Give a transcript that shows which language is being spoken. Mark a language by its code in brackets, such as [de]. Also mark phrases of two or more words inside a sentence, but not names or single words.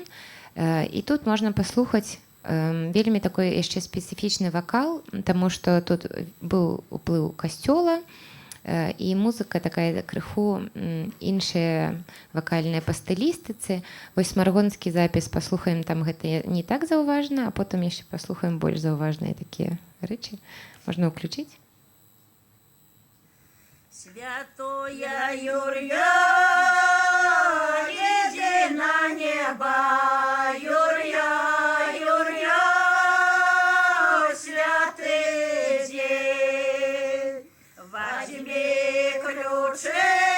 [be] І тут можна паслухаць вельмі такой яшчэ спецыфічны вакал, таму што тут быў уплыў касцёла, і музыка такая крыху іншая вакальная па стылістыцы. Вось смаргонскі запіс паслухаем, там гэта не так заўважна, а потым яшчэ паслухаем больш заўважныя такія рэчы. Можна ўключыць? [ru] Святое Юрья, иди на небо, Юрья, Юрья, святый день, возьми ключи